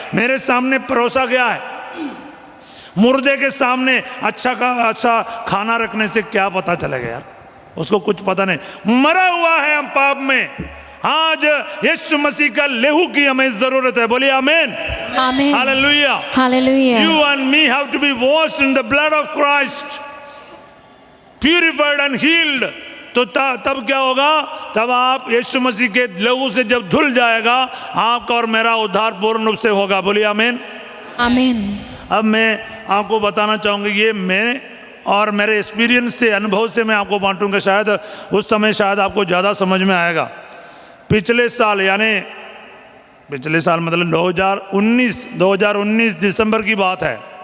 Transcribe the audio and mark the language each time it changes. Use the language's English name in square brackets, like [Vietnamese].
[Hindi] मेरे सामने परोसा गया है। मुर्दे के सामने अच्छा खाना रखने से क्या पता चलेगा यार? उसको कुछ पता नहीं। मरा हुआ है हम पाप में। आज यीशु मसीह का लहू की हमें जरूरत है। बोलिए आमीन। आमीन। Hallelujah. Hallelujah. [English] You and me have to be washed in the blood of Christ, purified and healed, [Hindi] तो तब क्या होगा? तब आप यीशु मसीह के लहू से जब धुल जाएगा, आपका और मेरा उद्धार पूर्ण रूप से होगा। बोलिए आमीन। आमीन। अब मैं आपको बताना चाहूँगा, ये मैं और मेरे एक्सपीरियंस से, अनुभव से मैं आपको बांटूंगा। शायद उस समय शायद आपको ज़्यादा समझ में आएगा। पिछले साल, यानी पिछले साल मतलब 2019 दिसंबर की बात है।